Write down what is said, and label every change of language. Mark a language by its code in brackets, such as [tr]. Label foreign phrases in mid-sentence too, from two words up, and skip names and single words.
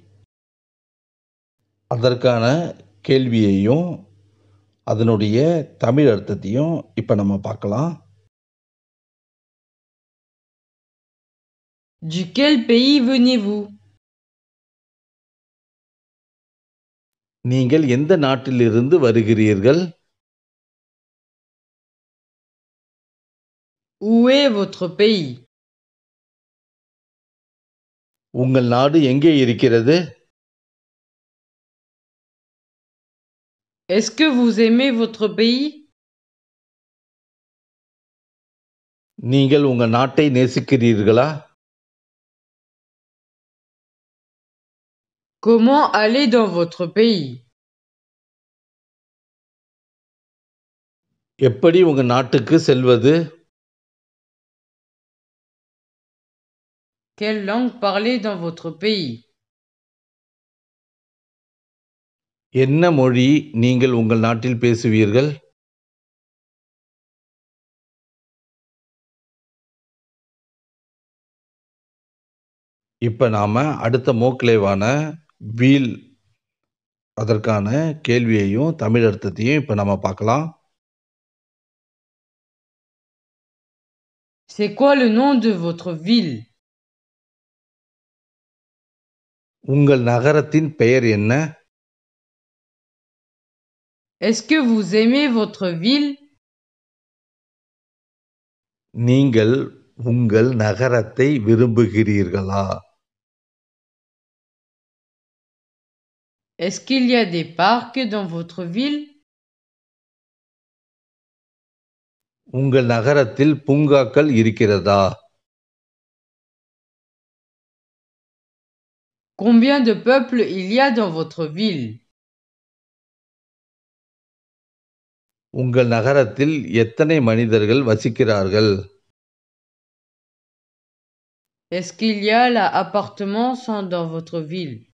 [ta] அதற்கான கேள்வியையும், அதனுடைய தமிழ் அர்த்தத்தையும் இப்ப நம்ம பார்க்கலாம். [fr] Duquel pays venez-vous? [ta] நீங்கள் எந்த நாட்டிலிருந்து வருகிறீர்கள்? [fr] Où est votre pays? [ta] உங்கள் நாடு எங்கே இருக்கிறது? [fr] Est-ce que vous aimez votre pays? [ta] நீங்கள் உங்க நாட்டை நேசிக்கிறீர்களா? [fr] Comment aller dans votre pays? [ta] எப்படி உங்க நாட்டுக்கு செல்வது? [fr] Quelle langue parler dans votre pays? [ta] என்ன மொழி நீங்கள் உங்கள் நாட்டில் பேசுவீர்கள்? இப்ப நாம அடுத்த மோக்லேவான வீல் அதற்கான கேள்வியையும் தமிழ் அர்த்தத்தையும் இப்ப நம்ம பார்க்கலாம். [fr] C'est quoi le nom de votre ville? [ta] உங்கள் நகரத்தின் பெயர் என்ன? [fr] Est-ce que vous aimez votre ville? [ta] நீங்கள் உங்கள் நகரத்தை விரும்புகிறீர்களா? [fr] Est-ce qu'il y a des parcs dans votre ville? [ta] உங்கள் நகரத்தில் பூங்காக்கள் இருக்கிறதா? [fr] Combien de peuples il y a dans votre ville? [ta] உங்கள் நகரத்தில் எத்தனை மனிதர்கள் வசிக்கிறார்கள்? [fr] Est-ce qu'il y a là appartements dans votre ville?